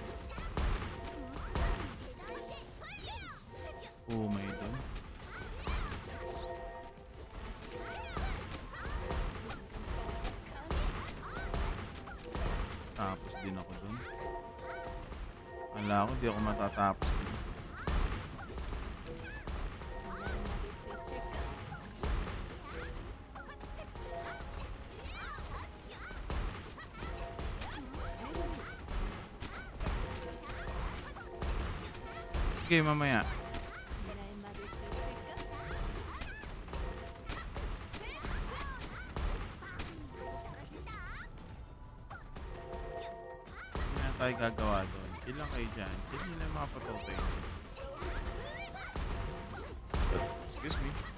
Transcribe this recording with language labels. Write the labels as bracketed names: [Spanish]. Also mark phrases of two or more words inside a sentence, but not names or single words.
[Filipino] Umay dun. Tapos din ako dun. Wala ako, di ako matatapos dun. [Korean] 날 막을 수 있을까? [Filipino] Sige, mamaya. [Korean] 날 막을 수 있을까? [Filipino] Hindi na tayo gagawa doon. Ilang kayo dyan? Hindi na mapatotoy. [English] Excuse me.